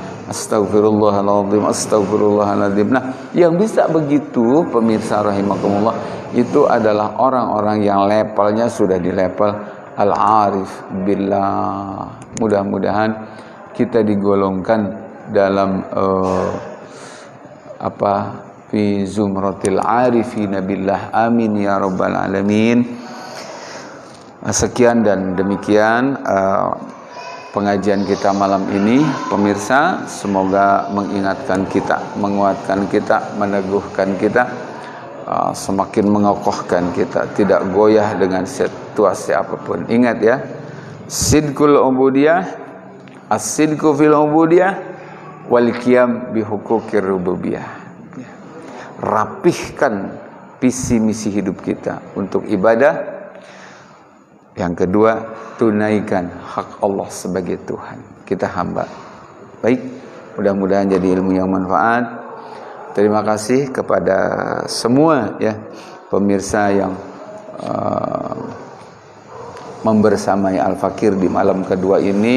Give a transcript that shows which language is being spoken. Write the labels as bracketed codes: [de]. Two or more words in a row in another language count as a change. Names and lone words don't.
[ar] أستغفر الله العظيم، أستغفر الله العظيم. [id] Nah, yang bisa begitu pemirsa rahimakumullah, itu adalah orang-orang yang levelnya sudah di level [ar] العارف بالله. [id] Mudah-mudahan kita digolongkan dalam [ar] في زمرة العارفين بالله, آمين يا رب العالمين. [id] Sekian dan demikian pengajian kita malam ini pemirsa, semoga mengingatkan kita, menguatkan kita, meneguhkan kita, semakin mengokohkan kita, tidak goyah dengan situasi apapun. Ingat ya, [ar] صدق العبودية، الصدق في العبودية والقيام بحقوق الربوبية. [id] Rapihkan visi misi hidup kita untuk ibadah. Yang kedua, tunaikan hak Allah sebagai Tuhan. Kita hamba. Baik, mudah-mudahan jadi ilmu yang manfaat. Terima kasih kepada semua ya pemirsa yang membersamai Al-Fakir di malam kedua ini.